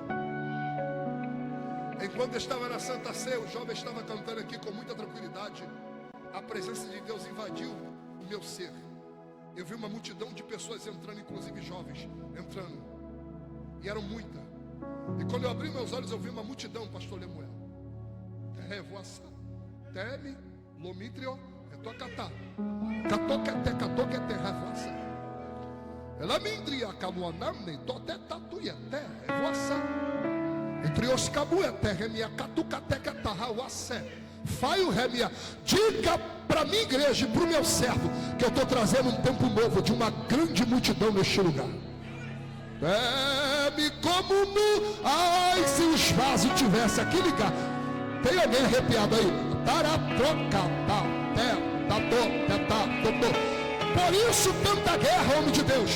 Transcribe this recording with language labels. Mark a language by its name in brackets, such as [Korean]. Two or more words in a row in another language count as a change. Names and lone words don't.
[Portuguese] Enquanto eu estava na Santa Ceia, o jovem estava cantando aqui com muita tranquilidade. A presença de Deus invadiu o meu ser. Eu vi uma multidão de pessoas entrando, inclusive jovens entrando, e eram muitas. E quando eu abri meus olhos, eu vi uma multidão, pastor Lemuel. Revoaça, teme, lomitrio, etocatá, catoquete, catoquete, revoaça. Ela mindria, caluanamne, totetatuiete, revoaça. Entre os cabuete, remia, catucateca, tarrauaça. Faio, remia. Diga para minha igreja e para o meu servo que eu estou trazendo um tempo novo de uma grande multidão neste lugar. Teme como nu. Ai, se os vasos tivessem aqui ligado. Tem alguém arrepiado aí? Por isso tanta guerra, homem de Deus.